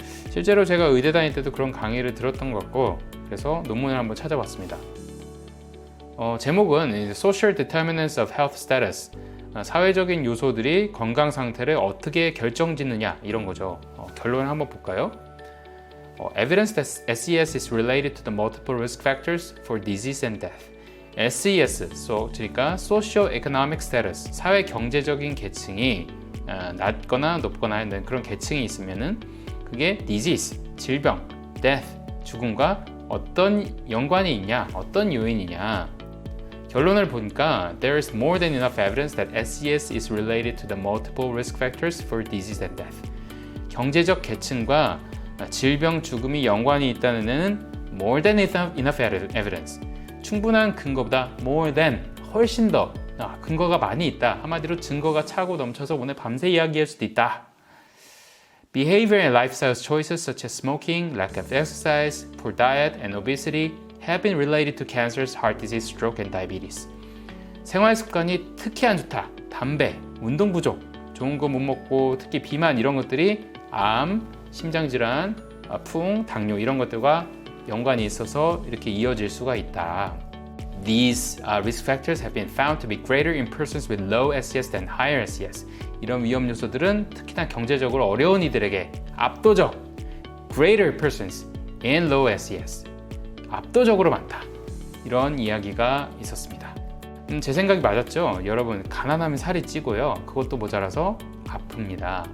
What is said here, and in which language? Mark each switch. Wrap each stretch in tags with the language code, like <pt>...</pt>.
<ko>실제로 제가 의대 다닐 때도 그런 강의를 들었던 것 같고 그래서 논문을 한번 찾아봤습니다. 제목은</ko> <en>Social Determinants of Health Status,</en> <ko>사회적인 요소들이 건강 상태를 어떻게 결정짓느냐 이런 거죠. 결론을 한번 볼까요?</ko> <en>Evidence that SES is related to the multiple risk factors for disease and death.</en> <ko>SES, 그러니까 Socio-Economic Status, 사회 경제적인 계층이 낮거나 높거나 하는 그런 계층이 있으면은 그게 disease, 질병, death, 죽음과 어떤 연관이 있냐, 어떤 요인이냐. 결론을 보니까</ko> <en>there is more than enough evidence that SES is related to the multiple risk factors for disease and death.</en> <ko>경제적 계층과 질병, 죽음이 연관이 있다는 데는</ko> <en>more than enough evidence.</en> <ko>충분한 근거보다</ko> <en>more than,</en> <ko>훨씬 더 근거가 많이 있다. 한마디로 증거가 차고 넘쳐서 오늘 밤새 이야기할 수도 있다.</ko> <en>Behavior and lifestyle choices such as smoking, lack of exercise, poor diet, and obesity have been related to cancers, heart disease, stroke, and diabetes.</en> <ko>생활 습관이 특히 안 좋다. 담배, 운동 부족, 좋은 거 못 먹고 특히 비만 이런 것들이 암, 심장질환, 풍, 당뇨 이런 것들과 연관이 있어서 이렇게 이어질 수가 있다.</ko> <en>These risk factors have been found to be greater in persons with low SES than higher SES.</en> <ko>이런 위험 요소들은 특히나 경제적으로 어려운 이들에게 압도적</ko> <en>greater persons in low SES</en> <ko>압도적으로 많다. 이런 이야기가 있었습니다. 제 생각이 맞았죠? 여러분 가난하면 살이 찌고요. 그것도 모자라서 아픕니다.</ko>